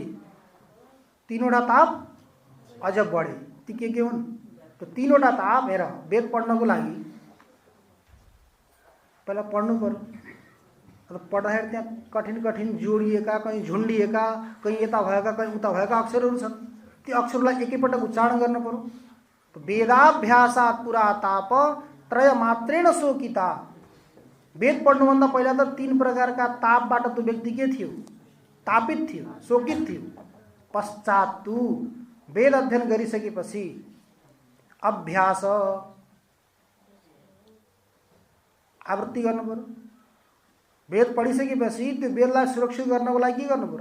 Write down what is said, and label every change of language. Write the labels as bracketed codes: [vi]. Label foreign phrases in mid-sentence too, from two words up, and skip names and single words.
[ne] 3वटा ताप अझ बढे। ती के हुन्? तो 3वटा ताप हेर, वेद पढ्नको लागि पहिला पढ्नु पर्यो। पढ्दाखेरि त्यहाँ कठिन कठिन जोडिएका, कहीँ झुन्डिएका, कहीँ यता भएका, कहीँ उता भएका अक्षरहरू छन्। ती अक्षरलाई एकैपटक उच्चारण गर्न पर्यो। [sa] तो वेदाभ्यासात् पुरा ताप त्रय मात्रेण शोकिता। [ne] वेद पढ्नुभन्दा पहिला त 3 प्रकारका तापबाट त्यो व्यक्ति के थियो? तापित थियो, शोकित थियो। [sa] पश्चात तु [ne] वेद अध्ययन गरिसकेपछि अभ्यास, आवृत्ति गर्नु पर्यो। वेद पढिसकेपछि त्यो वेदलाई सुरक्षित गर्नको लागि के गर्नु पर्यो?